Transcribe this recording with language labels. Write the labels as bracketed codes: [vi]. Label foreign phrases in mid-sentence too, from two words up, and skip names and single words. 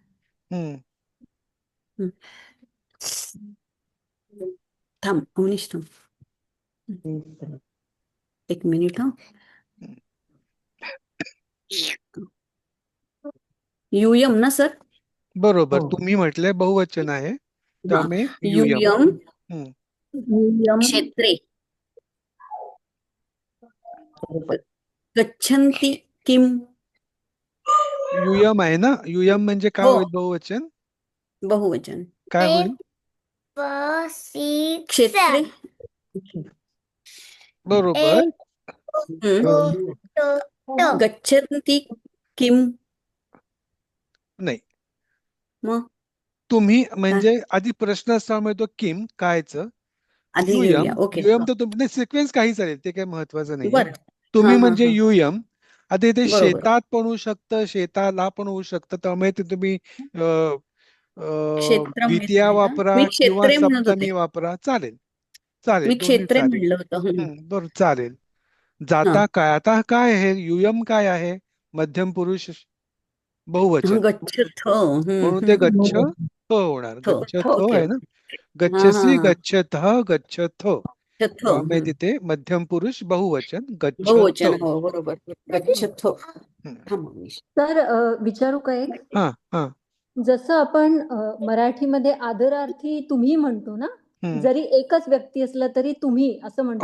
[mr] थांब अवनीश थांब. एक मिनिट हा. युयम ना सर? बरोबर. तुम्ही म्हटलंय बहुवचन आहे त्यामुळे [sa] युयम क्षेत्रे गच्छन्ति किम [mr] युयम आहे ना, युयम म्हणजे काय हो होईल बहुवचन? बहुवचन काय होईल? [sa] क्षेत्रे [mr] बरोबर. [sa] गच्छन्ति किम [mr] नाही, मग तुम्ही काय म्हणजे आधी प्रश्न असल्यामुळे तो किम कायचं आधी [sa] युयम [mr] घेऊया ओके युयम तर तुम्ही सिक्वेन्स काही चालेल, ते काही महत्वाचं नाहीये. बर तुम्ही हा हा म्हणजे हा युयम. आता इथे बरोबर शेतात पण होऊ शकतं, शेताला पण होऊ शकतं, त्यामुळे ते तुम्ही [sa] क्षेत्रम [mr] द्वितीया येतोय का वापरा मी किंवा क्षेत्रे म्हणत होते सप्तमी वापरा, चालेल. चालेल, मी दोन्ही [sa] क्षेत्रे [mr] चालेल. म्हणलं होतं बरं, चालेल. हा जाता काय, आता काय आहे युयम काय आहे? मध्यम पुरुष बहुवचन, [sa] गच्छथ [mr] म्हणून ते गच्छ होणार. [sa] थो गच्छ [mr] ओके आहे ना, ओके हा हा [sa] गच्छसी [mr] हा [sa] गच्छतः गच्छथ. गच्छथ [mr] त्यामुळे तिथे मध्यम पुरुष बहुवचन गच्छथ. बहुवचन हो बरोबर गच्छथ थांबा मी तर विचारू का एक? हा हा. जसं आपण मराठीमध्ये आदरार्थी तुम्ही म्हणतो ना, जरी एकच व्यक्ती असला तरी तुम्ही असं म्हणतो,